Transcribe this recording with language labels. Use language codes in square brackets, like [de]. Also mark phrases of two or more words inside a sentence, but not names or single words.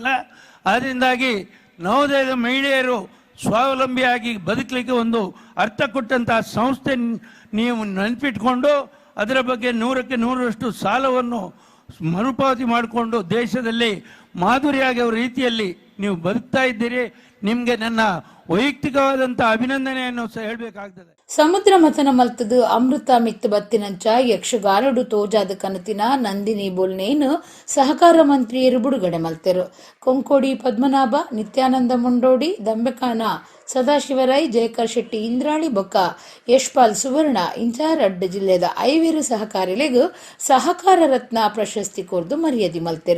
[kn] ಅದರಿಂದಾಗಿ ನವೋದಯದ ಮಹಿಳೆಯರು ಸ್ವಾವಲಂಬಿಯಾಗಿ ಬದುಕಲಿಕ್ಕೆ ಒಂದು ಅರ್ಥ ಕೊಟ್ಟಂತಹ ಸಂಸ್ಥೆ ನೀವು ನೆನಪಿಟ್ಕೊಂಡು ಅದರ ಬಗ್ಗೆ 100ಕ್ಕೆ 100ರಷ್ಟು ಸಾಲವನ್ನು ಮರುಪಾವತಿ ಮಾಡಿಕೊಂಡು ದೇಶದಲ್ಲಿ ಮಾಧುರಿಯಾಗಿ ಅವರ ರೀತಿಯಲ್ಲಿ ನೀವು ಬದುಕ್ತಾ ಇದ್ದೀರಿ. ನಿಮಗೆ ನನ್ನ ವೈಯಕ್ತಿಕವಾದಂಥ ಅಭಿನಂದನೆಯನ್ನು ಸಹ ಹೇಳಬೇಕಾಗ್ತದೆ. [tcy] ಸಮುದ್ರ ಮಥನ ಮಲ್ತದು ಅಮೃತ ಮಿತ್ತು ಬತ್ತಿನಂಚ ಯಕ್ಷಗಾನಡು ತೋಜಾದ ಕನತಿನ ನಂದಿನಿ ಬೊಲ್ನೇನು ಸಹಕಾರ ಮಂತ್ರಿಯರು ಬಿಡುಗಡೆ ಮಲ್ತೆರು. ಕೊಂಕೋಡಿ ಪದ್ಮನಾಭ, ನಿತ್ಯಾನಂದ ಮುಂಡೋಡಿ, ದಂಬೆಕಾನ ಸದಾಶಿವರೈ, ಜಯಕರ್ ಶೆಟ್ಟಿ ಇಂದ್ರಾಳಿ ಬೊಕ್ಕ ಯಶ್ಪಾಲ್ ಸುವರ್ಣ ಇಂಚ ರಡ್ಡ ಜಿಲ್ಲೆದ 5 ಸಹಕಾರಿಲೆಗೂ ಸಹಕಾರ ರತ್ನ ಪ್ರಶಸ್ತಿ ಕೊರ್ದು ಮರ್ಯಾದೆ ಮಲ್ತೆರು.